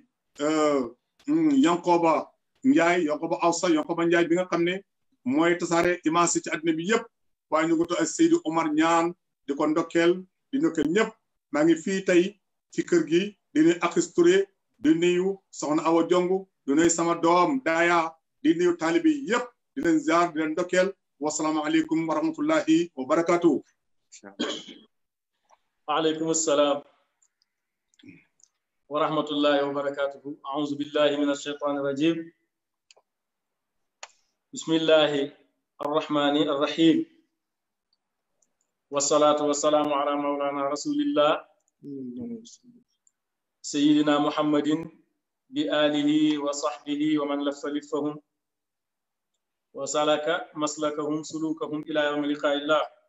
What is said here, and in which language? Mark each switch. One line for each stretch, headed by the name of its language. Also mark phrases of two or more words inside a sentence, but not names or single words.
Wolof: Yankoba Ndiaye Yankoba Awsa Yankoba Ndiaye bi nga xam ne mooy tasaare image ci àddina bi yëpp waaye ñu ngi tudd a Seydi Omar Ñaan di ko ndokkeel di ndokkeel ñëpp maa ngi fii tey ci kër gi di nuyu Akis Touré di nuyu soxna Awa Jongu di nuyu sama doom Daaya di nuyu taalibi yëpp di leen ziar di leen ndokkeel
Arabic: والسلام عليكم ورحمة الله وبركاته وعليكم السلام ورحمة الله وبركاته أعوذ بالله من الشيطان الرجيم بسم الله الرحمن الرحيم والصلاة والسلام على مولانا رسول الله سيدنا محمد بآله وصحبه ومن لف لفهم وسلك مسلكهم سلوكهم إلى يوم لقاء الله